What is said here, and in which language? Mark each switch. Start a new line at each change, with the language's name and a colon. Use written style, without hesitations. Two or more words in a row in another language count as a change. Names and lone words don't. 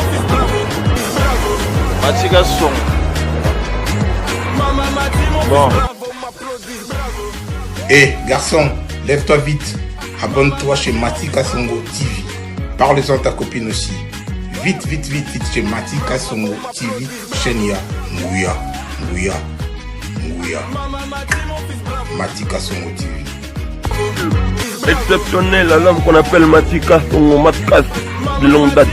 French: Mati Kasongo. Bon. Hé, garçon, lève-toi vite. Abonne-toi chez Mati Kasongo TV. Parle-en à ta copine aussi. Vite, vite, vite, vite chez Mati Kasongo TV.
Lingala: Chaîne ya. Ngouya. Ngouya. Ngouya.
French: Mati Kasongo TV. Exceptionnel, l'homme qu'on appelle Mati Kasongo, Matkas, de longue date.